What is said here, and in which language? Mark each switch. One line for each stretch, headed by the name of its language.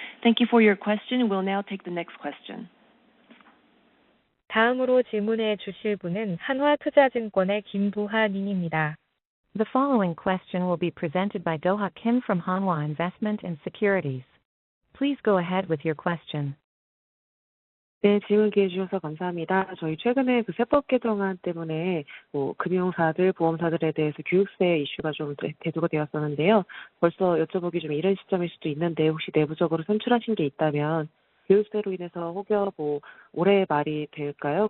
English: Thank you for your question. We'll now take the next question.
Korean: 다음으로 질문해 주실 분은 한화투자증권의 김부하 님입니다.
English: The following question will be presented by Do-ha Kim from Hanwha Investment and Securities. Please go ahead with your question.
Korean: 네, 질문 기회 주셔서 감사합니다. 저희 최근에 그 세법 개정안 때문에 금융사들, 보험사들에 대해서 교육세 이슈가 좀 대두가 되었었는데요. 벌써 여쭤보기 좀 이른 시점일 수도 있는데 혹시 내부적으로 선출하신 게 있다면 교육세로 인해서 혹여 올해 말이 될까요?